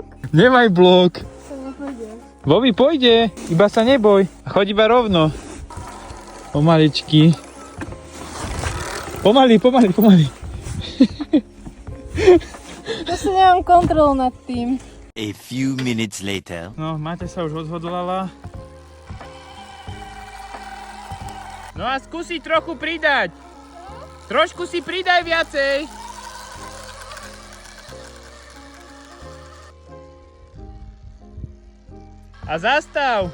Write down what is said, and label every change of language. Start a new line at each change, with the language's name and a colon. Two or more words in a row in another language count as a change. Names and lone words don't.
Slovak: Nemaj blok. To nepôjde. Bobby, pôjde, iba sa neboj. Choď iba rovno. Pomaličky. Pomaly. Zase nemám kontrolu nad tým.
English: A few minutes later.
Slovak: No, Máte sa už odhodlala. No a skúsi trochu pridať. Trošku si pridaj viacej. A zastav.